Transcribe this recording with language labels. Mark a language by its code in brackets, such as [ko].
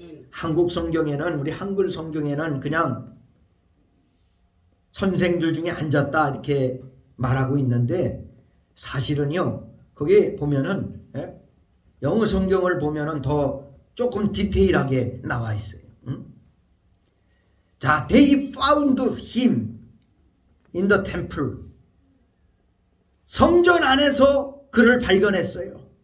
[ko] 한국 성경에는, 우리 한글 성경에는 그냥 선생들 중에 앉았다 이렇게 말하고 있는데 사실은요, 거기 보면은 영어 성경을 보면은 더 조금 디테일하게 나와 있어요. [en] 자, they found him in the temple. [ko] 성전 안에서 그를 발견했어요.